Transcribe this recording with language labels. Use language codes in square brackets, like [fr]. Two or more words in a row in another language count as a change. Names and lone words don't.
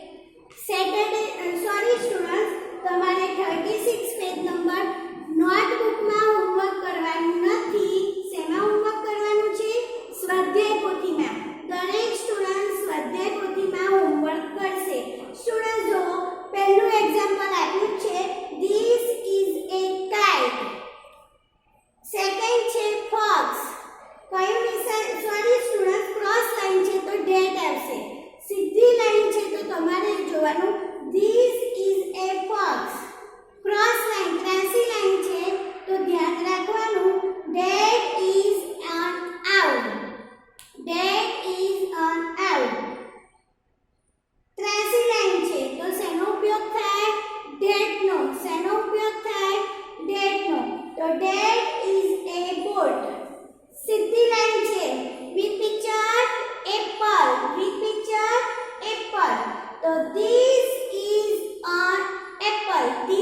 [en] sorry student, [gu] તમારે 36 પેજ નંબર નોટબુકમાં હોમવર્ક કરવાનું નથી. શેમાં હોમવર્ક કરવાનું છે? સ્વાધ્યાય પોથીમાં. દરેક સ્ટુડન્ટ સ્વાધ્યાય પોથીમાં હોમવર્ક કરશે. સ્ટુડન્ટ જો પહેલું એક્ઝામ્પલ આપ્યું છે [en] this is a kite. [gu] સેકન્ડ છે fox. કયું નિશાન? [en] sorry student, cross line [gu] છે તો that આવશે. સીધી લાઈન છે તો તમારે જોવાનું [en] this is a fox. cross line [gu] ત્રાસી લાઈન છે તો ધ્યાન રાખવાનું [en] that is an owl. that is an owl. [gu] ત્રાસી લાઈન છે તો શેનો ઉપયોગ થાય? that નો. શેનો ઉપયોગ થાય? that નો. [en] તો that is a boat. [gu] સીધી લાઈન છે [en] with picture apple. with picture apple. તો this is an apple.